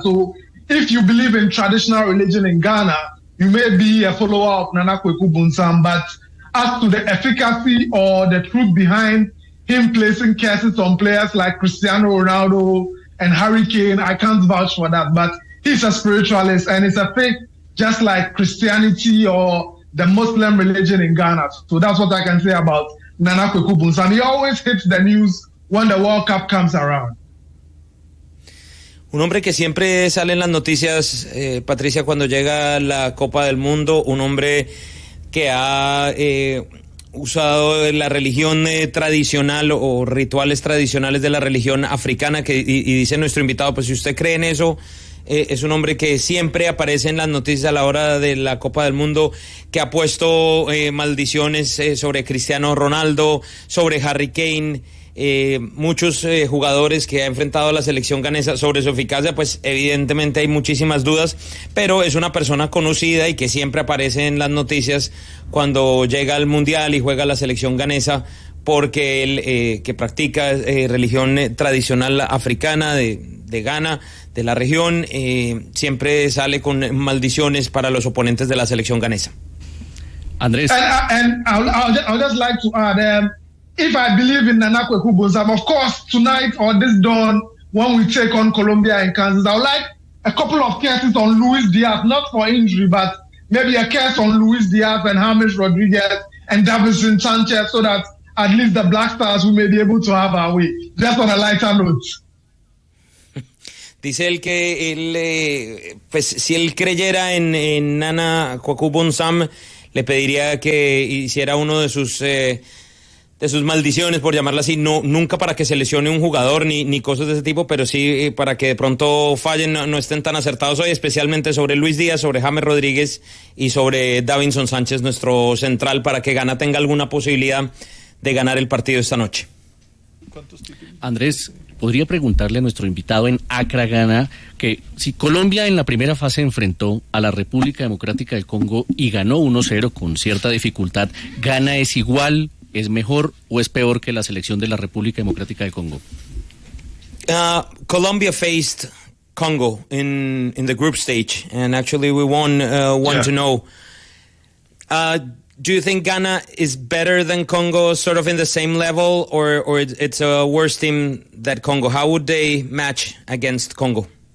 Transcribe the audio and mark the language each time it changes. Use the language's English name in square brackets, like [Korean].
[English] So if you believe in traditional religion in Ghana, you may be a follower of Nana Kwaku Bonsam, but as to the efficacy or the truth behind him placing curses on players like Cristiano Ronaldo and Harry Kane, I can't vouch for that. But he's a spiritualist, and it's a faith just like Christianity or the Muslim religion in Ghana. So that's what I can say about Nana Kwaku Bonsam. He always hits the news when the World Cup comes around. [Spanish] Un hombre que siempre sale en las noticias, Patricia, cuando llega la Copa del Mundo, un hombre que ha usado la religión tradicional o rituales tradicionales de la religión africana, que y dice nuestro invitado, pues si usted cree en eso, es un hombre que siempre aparece en las noticias a la hora de la Copa del Mundo, que ha puesto maldiciones sobre Cristiano Ronaldo, sobre Harry Kane. Muchos jugadores que ha enfrentado a la selección ghanesa sobre su eficacia, pues evidentemente hay muchísimas dudas, pero es una persona conocida y que siempre aparece en las noticias cuando llega al mundial y juega la selección ghanesa, porque él que practica religión tradicional africana de Ghana, de la región, siempre sale con maldiciones para los oponentes de la selección ghanesa. [English] Andrés, I'll just like to add, if I believe in Nana Kwaku Bonsam, of course, tonight or this dawn, when we take on Colombia and Kansas, I would like a couple of curses on Luis Diaz, not for injury, but maybe a curse on Luis Diaz and James Rodriguez and Davinson Sanchez, so that at least the Black Stars we may be able to have our way. Just on a lighter note. [Spanish] Dice él que él, pues si él creyera en Nana Kwaku Bonsam, le pediría que hiciera uno de sus de sus maldiciones, por llamarla así, no, nunca para que se lesione un jugador ni cosas de ese tipo, pero sí para que de pronto fallen, no estén tan acertados hoy, especialmente sobre Luis Díaz, sobre James Rodríguez y sobre Davinson Sánchez, nuestro central, para que Ghana tenga alguna posibilidad de ganar el partido esta noche. Andrés, podría preguntarle a nuestro invitado en Accra, Ghana, que si Colombia en la primera fase enfrentó a la República Democrática del Congo y ganó 1-0 con cierta dificultad, ¿Ghana es igual, es mejor o es peor que la selección de la República Democrática del Congo? [English] Colombia faced Congo in the group stage, and actually we won 1-0. Do you think Ghana is better than Congo, sort of in the same level, or it's a worse team than Congo? How would they match against Congo?